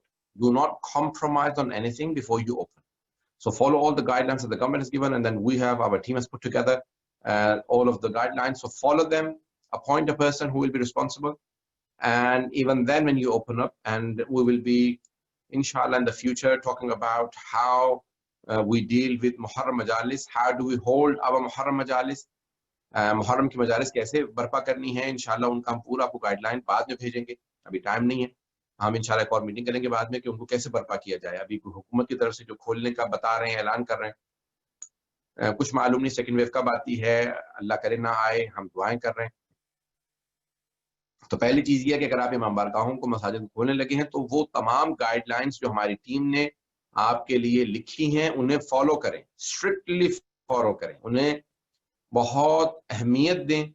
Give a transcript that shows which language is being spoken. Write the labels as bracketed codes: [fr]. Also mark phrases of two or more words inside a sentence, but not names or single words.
[en] Do not compromise on anything before you open. So follow all the guidelines that the government has given, and then our team has put together all of the guidelines. So follow them, appoint a person who will be responsible. And even then when you open up, and we will be, inshallah, in the future talking about how we deal with Muharram Majlis, [ur] how do we hold our Muharram Majlis, محرم کی مجلس کیسے برپا کرنی ہے، ان شاء اللہ ان کا ہم پورا آپ کو guideline بعد میں بھیجیں گے، ابھی time نہیں ہے، ہم ان شاء اللہ ایک اور meeting کریں گے بعد میں کہ ان کو کیسے برپا کیا جائے. ابھی حکومت کی طرف سے جو کھولنے کا بتا رہے ہیں, اعلان کر رہے ہیں، کچھ معلوم نہیں [en] second wave [ur] کب آتی ہے، اللہ کرے نہ آئے، ہم دعائیں کر رہے ہیں. تو پہلی چیز یہ ہے کہ اگر آپ امام بارگاہوں کو مساجد کھولنے لگے ہیں تو وہ تمام گائیڈلائنز جو ہماری ٹیم نے آپ کے لیے لکھی ہیں انہیں فالو کریں, [en] strictly follow [ur] کریں، انہیں بہت اہمیت دیں.